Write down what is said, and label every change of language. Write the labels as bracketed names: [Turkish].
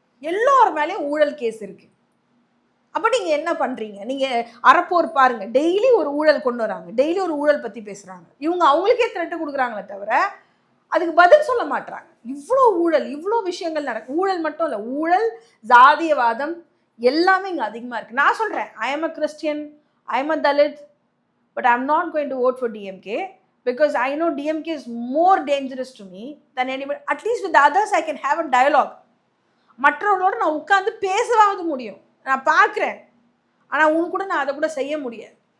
[Tamil] எல்லார் மேலேயும் ஊழல் கேஸ் இருக்குது. அப்போ நீங்கள் என்ன பண்ணுறீங்க? நீங்கள் அறப்போர் பாருங்கள், டெய்லி ஒரு ஊழல் கொண்டு வராங்க, டெய்லி ஒரு ஊழல் பற்றி பேசுகிறாங்க. இவங்க அவங்களுக்கே த்ரெட்டு கொடுக்குறாங்களே தவிர அதுக்கு பதில் சொல்ல மாட்டாங்க. இவ்வளோ ஊழல், இவ்வளோ விஷயங்கள் நடக்கும். ஊழல் மட்டும் இல்லை, ஊழல், ஜாதியவாதம் எல்லாமே இங்கே அதிகமாக இருக்குது. நான் சொல்கிறேன், [English] I am a Christian, I am a Dalit, but I am not going to vote for DMK because I know DMK is more dangerous to me than anybody. At least with the others I can have a dialogue. [Tamil] மற்றவர்களோடு நான் உட்காந்து பேசவாவது முடியும். நான் பார்க்குறேன், ஆனால் உன் கூட நான் அதை கூட செய்ய முடியாது.